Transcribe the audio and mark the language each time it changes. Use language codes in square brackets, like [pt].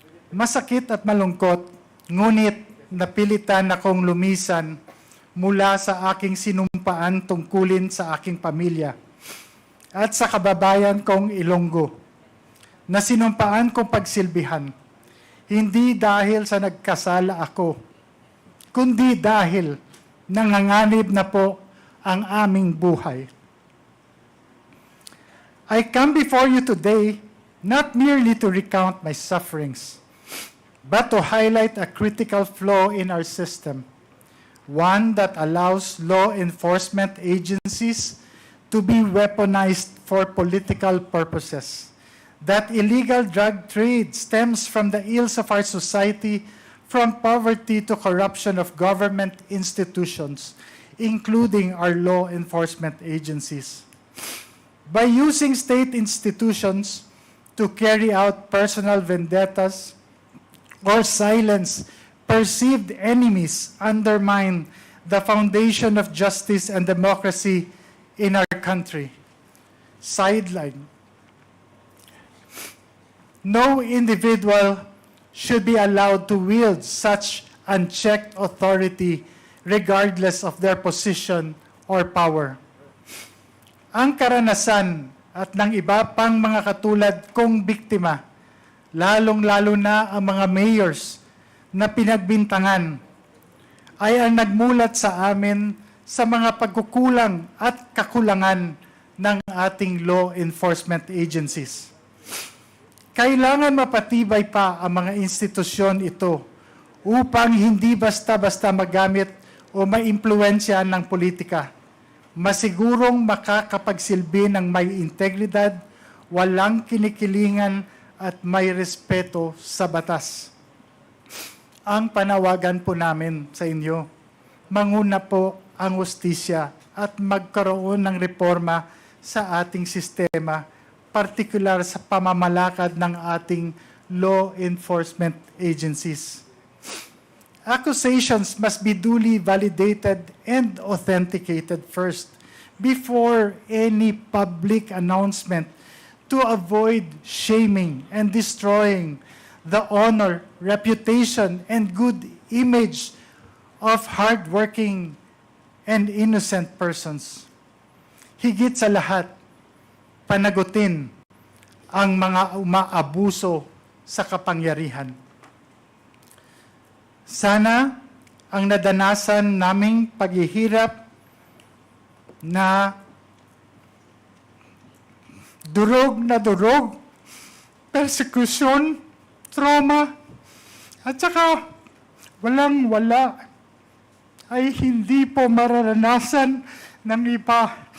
[tl] Masakit at malungkot, ngunit napilitan akong lumisan mula sa aking sinumpaan tungkulin sa aking pamilya at sa kababayan kong Ilonggo, na sinumpaan kong pagsilbihan, hindi dahil sa nagkasala ako, kundi dahil nanganganib na po ang aming buhay. [en] I come before you today not merely to recount my sufferings, but to highlight a critical flaw in our system, one that allows law enforcement agencies to be weaponized for political purposes. That illegal drug trade stems from the ills of our society, from poverty to corruption of government institutions, including our law enforcement agencies. By using state institutions to carry out personal vendettas or silence perceived enemies, undermine the foundation of justice and democracy in our country. Sideline No individual should be allowed to wield such unchecked authority regardless of their position or power. [tl] Ang karanasan at ng iba pang mga katulad kong biktima, lalong-lalo na ang mga mayors na pinagbintangan, ay ang nagmulat sa amin sa mga pagkukulang at kakulangan ng ating law enforcement agencies. Kailangan mapatibay pa ang mga institusyon ito upang hindi basta-basta magamit o maimpluwensya ng politika. Masigurong makakapagsilbi ng may integridad, walang kinikilingan at may respeto sa batas. Ang panawagan po namin sa inyo, manguna po ang hustisya at magkaroon ng reforma sa ating sistema, partikular sa pamamalakad ng ating law enforcement agencies. [en] Accusations must be duly validated and authenticated first before any public announcement to avoid shaming and destroying the honor, reputation, and good image of hardworking and innocent persons. [tl] Higit sa lahat, panagutin ang mga umaabuso sa kapangyarihan. Sana ang nadanasan naming paghihirap na durog, persecution, trauma, at saka walang-wala ay hindi po mararanasan ng iba.